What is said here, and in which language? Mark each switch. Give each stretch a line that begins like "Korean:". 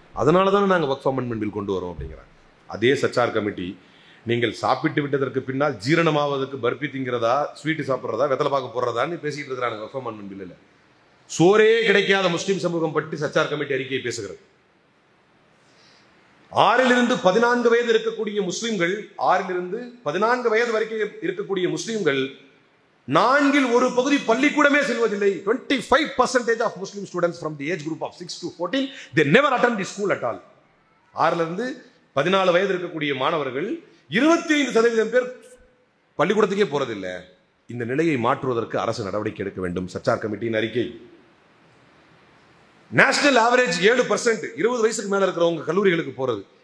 Tamil: அதனால தானே நாங்கள் வக்ஃப் அமெண்ட்மெண்ட் பில் கொண்டு வரோம் அப்படிங்கிறாங்க. அதே சச்சார் கமிட்டி நீங்கள் சாப்பிட்டு விட்டதற்கு பின்னால் ஜீரணமாவதற்கு பர்பி திங்கிறதா, ஸ்வீட்டு சாப்பிட்றதா, வெத்தலை பார்க்க போடுறதான்னு பேசிட்டு இருக்கிறாங்க வக்ஃப் அமெண்ட்மெண்ட் பில்லில். சோரே கிடைக்காத முஸ்லீம் சமூகம் பற்றி சச்சார் கமிட்டி அறிக்கையை பேசுகிறது. 6 to 14 வயது இருக்கக்கூடிய முஸ்லிம்கள், 6 to 14 வயது வரைக்கும் இருக்கக்கூடிய முஸ்லிம்கள் 4 ஒரு பகுதி பள்ளிக்கூடமே செல்வதில்லை.
English: 25% of Muslim students from the age group of 6 to 14 they never attend the school at all.
Tamil: 6 to 14 வயது இருக்கக்கூடிய மாணவர்கள் 25% பேர் பள்ளிக்கூடத்துக்கே போறதில்லை. இந்த நிலையை மாற்றுவதற்கு அரசு நடவடிக்கை எடுக்க வேண்டும். சச்சார் கமிட்டியின் அறிக்கை. நேஷனல் ஆவரேஜ் 7%, 20 வயசுக்கு மேல இருக்கிறவங்க கல்லூரிகளுக்கு போறது.